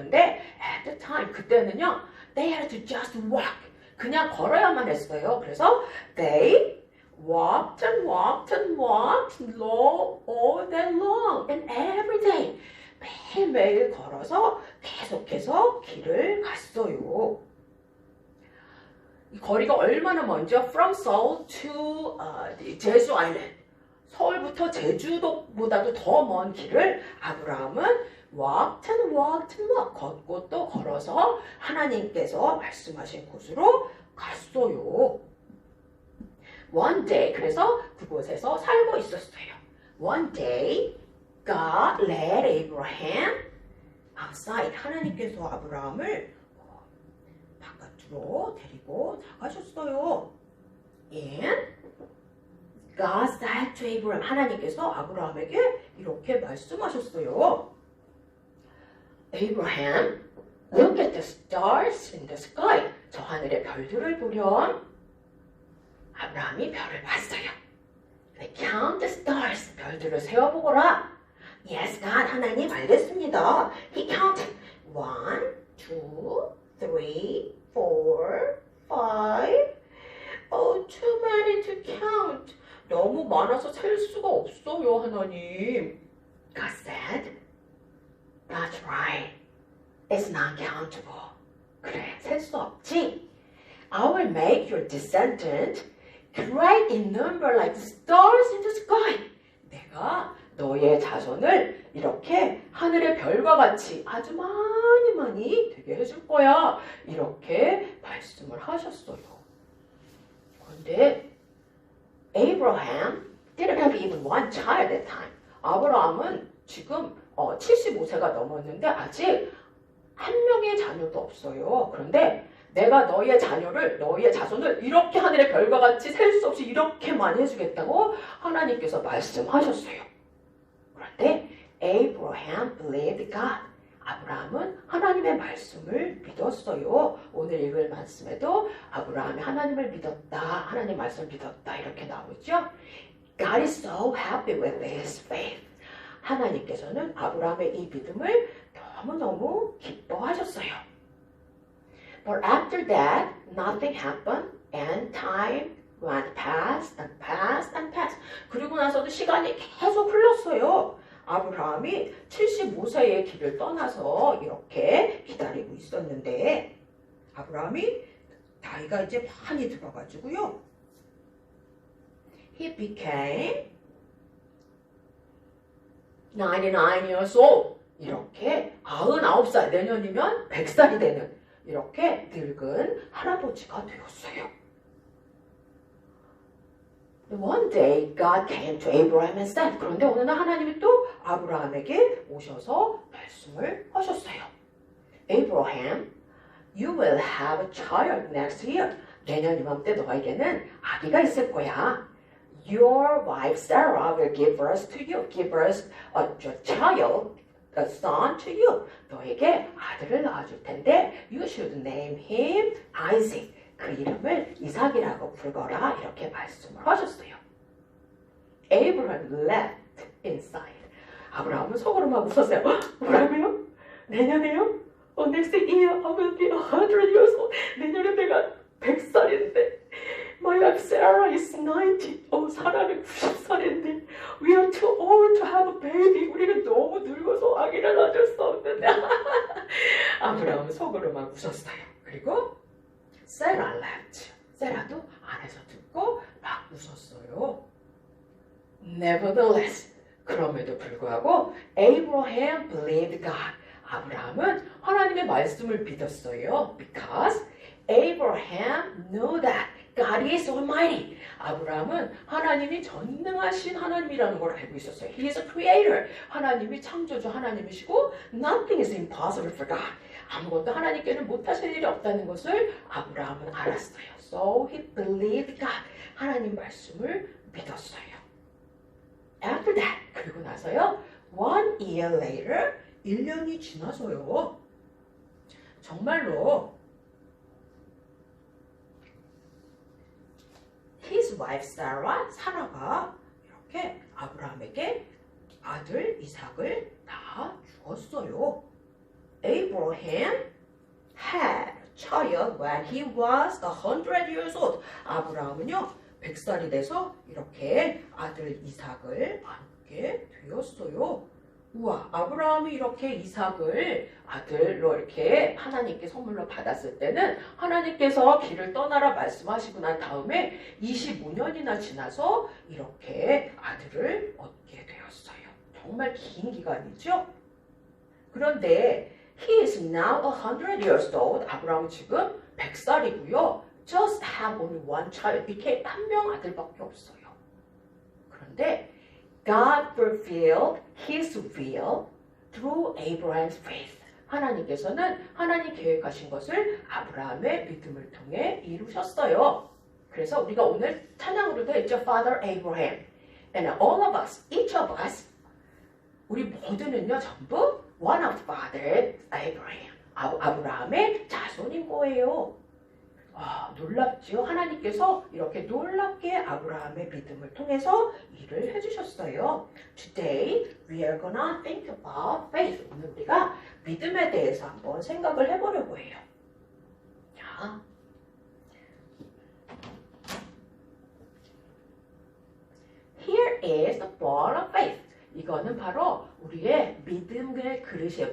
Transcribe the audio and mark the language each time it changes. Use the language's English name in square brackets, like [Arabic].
[Korean] 그런데 [English] at the time [Korean] 그때는요. [English] They had to just walk. [Korean] 그냥 걸어야만 했어요. 그래서 [English] they walked and walked and walked all day long and every day. [Korean] 매일매일 걸어서 계속해서 길을 갔어요. 이 거리가 얼마나 먼저 [English] from Seoul to [Korean] 제주 아일랜드. 서울부터 제주도보다도 더 먼 길을 아브라함은 [English] walked and walked and walked. [Korean] 걷고 또 걸어서 하나님께서 말씀하신 곳으로 갔어요. [English] One day, [Korean] 그래서 그곳에서 살고 있었어요. [English] One day, God led Abraham outside. [Korean] 하나님께서 아브라함을 바깥으로 데리고 나가셨어요. [English] And God said to Abraham. [Korean] 하나님께서 아브라함에게 이렇게 말씀하셨어요. [English] Abraham, look at the stars in the sky. [Korean] 저 하늘의 별들을 보렴. 아브라함이 별을 봤어요. [English] Count the stars. [Korean] 별들을 세어보거라. [English] Yes, God. [Korean] 하나님 알겠습니다. [English] He counted. 1, 2, 3, 4, 5. Oh, too can't count. [Korean] 너무 많아서 셀 수가 없어요, 하나님. [English] God said, that's right. It's not countable. [Korean] 그래, 셀 수 없지. [English] I will make your descendant great in number like the stars in the sky. [Korean] 내가 너의 자손을 이렇게 하늘의 별과 같이 아주 많이 되게 해줄 거야. 이렇게 말씀을 하셨어요. 그런데 [English] Abraham didn't have even one child at that time. [Korean] 아브라함은 지금 75세가 넘었는데 아직 한 명의 자녀도 없어요. 그런데 내가 너의 자녀를, 너의 자손을 이렇게 하늘의 별과 같이 셀 수 없이 이렇게 많이 해주겠다고 하나님께서 말씀하셨어요. 그런데 [English] Abraham believed God. [Korean] 아브라함은 하나님의 말씀을 믿었어요. 오늘 읽을 말씀에도 아브라함이 하나님을 믿었다, 하나님 말씀을 믿었다 이렇게 나오죠. [English] God is so happy with his faith. [Korean] 하나님께서는 아브라함의 이 믿음을 너무너무 기뻐하셨어요. [English] But after that, nothing happened and time went past and past and past. [Korean] 그리고 나서도 시간이 계속 흘렀어요. 아브라함이 75세의 길을 떠나서 이렇게 기다리고 있었는데 아브라함이 나이가 이제 많이 들어가지고요. [English] He became 99 years old. [Korean] 이렇게 99살, 내년이면 100살이 되는 이렇게 늙은 할아버지가 되었어요. [English] One day God came to Abraham and said, [Korean] 그런데 어느 날 하나님이 또 아브라함에게 오셔서 말씀을 하셨어요. [English] Abraham, you will have a child next year. [Korean] 내년 이맘때 너에게는 아기가 있을 거야. [English] Your wife Sarah will give birth to you. Give birth a child, a son to you. [Korean] 너에게 아들을 낳아줄 텐데 [English] you should name him Isaac. [Korean] 그 이름을 이삭이라고 부르거라 이렇게 말씀을 하셨어요. [English] Abraham laughed inside. [Korean] 아브라함은 속으로만 웃었어요. 뭐라고요? 내년에요? [English] Next year I will be 100 years old. [Korean] 내년에 내가 100살인데 [English] My wife Sarah is 90. [Korean] 사라는 90살인데 [English] We are too old to have a baby. [Korean] 우리가 너무 늙어서 아기를 낳을 수 없는데 아브라함은 속으로만 웃었어요. 그리고 [English] Sarah laughed. [Korean] 세라도 안에서 듣고 막 웃었어요. [English] Nevertheless, [Korean] 그럼에도 불구하고 [English] Abraham believed God. [Korean] 아브라함은 하나님의 말씀을 믿었어요. [English] Because Abraham knew that God is almighty. [Korean] 아브라함은 하나님이 전능하신 하나님이라는 걸 알고 있었어요. [English] He is a creator. [Korean] 하나님이 창조주 하나님이시고 [English] Nothing is impossible for God. [Korean] 아무것도 하나님께는 못하실 일이 없다는 것을 아브라함은 알았어요. [English] So he believed God. [Korean] 하나님 말씀을 믿었어요. [English] After that, [Korean] 그리고 나서요. [English] 1 year later, [Korean] 1년이 지나서요. 정말로 [English] his wife Sarah, [Korean] 사라가 이렇게 아브라함에게 아들 이삭을 다 주었어요. [English] Abraham had a child when he was 100 years old. [Korean] 아브라함은요 100살이 돼서 이렇게 아들 이삭을 안게 되었어요. 우와, 아브라함이 이렇게 이삭을 아들로 이렇게 하나님께 선물로 받았을 때는 하나님께서 길을 떠나라 말씀하시고 난 다음에 25년이나 지나서 이렇게 아들을 얻게 되었어요. 정말 긴 기간이죠. 그런데 [English] he is now 100 years old. [Korean] 아브라함은 지금 100살이고요. [English] just have only one child. [Korean] 이렇게 한 명 아들밖에 없어요. 그런데 [English] God fulfilled His will through Abraham's faith. [Korean] 하나님께서는 하나님 계획하신 것을 아브라함의 믿음을 통해 이루셨어요. 그래서 우리가 오늘 찬양으로도 했죠. [English] Father Abraham. And all of us, each of us, [Korean] 우리 모두는요 전부 [English] one of father Abraham. [Korean] 아브라함의 자손인 거예요. 놀랍죠? 하나님께서 이렇게 놀랍게 아브라함의 믿음을 통해서 일을 해주셨어요. [English] Today we are gonna think about faith. [Korean] 오늘 우리가 믿음에 대해서 한번 생각을 해보려고 해요. 자, [English] is the bowl of faith. [Korean] 이거는 바로 우리의 믿음의 그릇이에요.